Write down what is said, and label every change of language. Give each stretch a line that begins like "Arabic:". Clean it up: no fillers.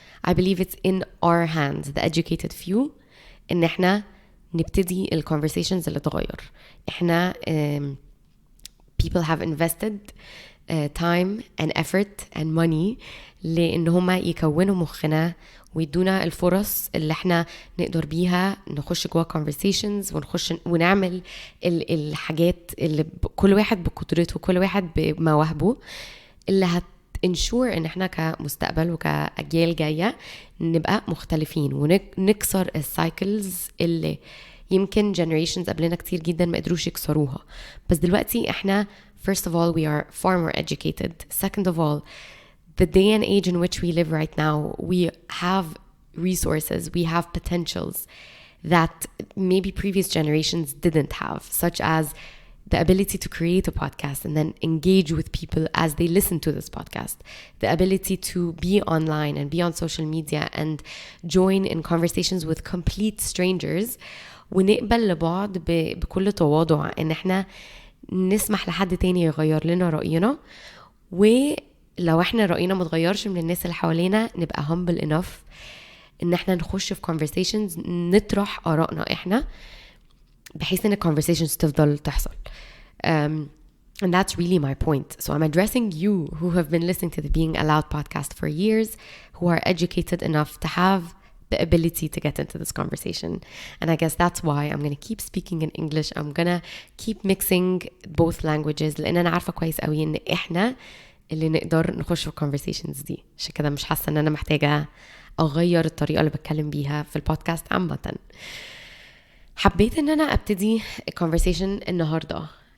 English: I believe it's in our hands, the educated few,
Arabic: إن إحنا نبتدي ال conversations اللي تغير. إحنا
English: people have invested time and effort and money
Arabic: لأن هما يكونوا مخنا ويدونا الفرص اللي احنا نقدر بيها نخش جوا conversations ونخش ونعمل الحاجات اللي كل واحد بقدرته, كل واحد بمواهبه, اللي ensure ان احنا كمستقبل وكأجيال جاية نبقى مختلفين ونكسر السايكلز اللي يمكن generations قبلنا كتير جدا ما قدروش يكسروها. بس دلوقتي احنا
English: first of all we are far more educated. Second of all, the day and age in which we live right now, we have resources, we have potentials that maybe previous generations didn't have, such as the ability to create a podcast and then engage with people as they listen to this podcast, the ability to be online and be on social media and join in conversations with complete strangers,
Arabic: ونقبل لبعض بكل تواضع ان احنا نسمح لحد تاني يغير لنا رأينا, ولو احنا رأينا متغيرش من الناس اللي حوالينا نبقى
English: humble enough
Arabic: ان احنا نخش في conversations نطرح آرائنا احنا بحيث ان conversations تفضل تحصل.
English: And that's really my point. So I'm addressing you who have been listening to the Being Allowed podcast for years, who are educated enough to have the ability to get into this conversation. And I guess that's why I'm going to keep speaking in English. I'm going to keep mixing both languages
Arabic: لأن أنا عارفة كويس قوي إن إحنا اللي نقدر نخش في conversations دي. عشان كده مش حاسة إن أنا محتاجة أغير الطريقة اللي بتكلم بيها في البودكاست عامة. حبيت إن أنا أبتدي conversation النهاردة.